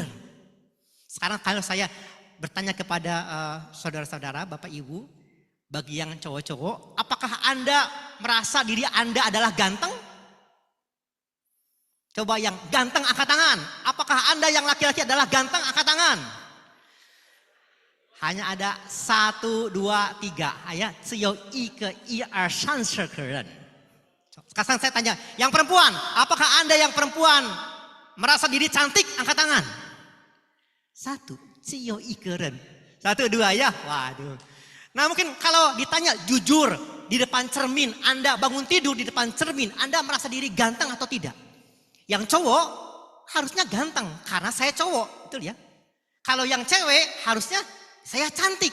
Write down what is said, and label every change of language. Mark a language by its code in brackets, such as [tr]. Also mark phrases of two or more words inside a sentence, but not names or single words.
[id] Sekarang kalau saya bertanya kepada saudara-saudara, Bapak Ibu, bagi yang cowok-cowok, apakah Anda merasa diri Anda adalah ganteng? Coba yang ganteng angkat tangan. Apakah Anda yang laki-laki adalah ganteng angkat tangan? Hanya ada 1, 2, 3. Ya, [zh] 只有一个1 2 3 4个人. [id] Sekarang saya tanya, yang perempuan, apakah Anda yang perempuan merasa diri cantik? Angkat tangan. 1, [zh] 只有一个人. [id] 1, 2 ya. Waduh. Nah mungkin kalau ditanya jujur di depan cermin, Anda bangun tidur di depan cermin, Anda merasa diri ganteng atau tidak? Yang cowok harusnya ganteng karena saya cowok, betul ya. Kalau yang cewek harusnya saya cantik.